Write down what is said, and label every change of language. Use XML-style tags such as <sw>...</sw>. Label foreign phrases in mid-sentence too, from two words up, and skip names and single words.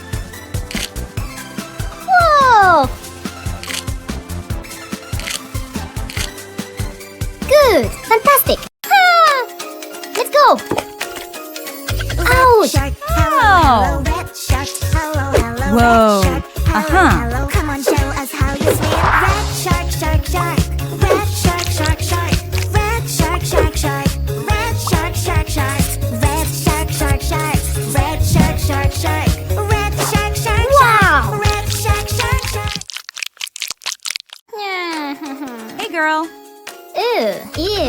<en>Whoa! Good! Fantastic! Ah! Let's go! Ouch! Shark, hello, Ow. hello, red shark, hello, hello, Whoa. red shark, hello, Uh-huh. hello, come on, show us how you swim. Red shark, shark, shark, red shark, shark, shark, red shark, shark, shark, red shark, shark, shark, red shark, shark, shark, red shark, shark, shark, red shark, shark, Wow. shark, red shark, shark, shark. Hey girl! Ew!</en>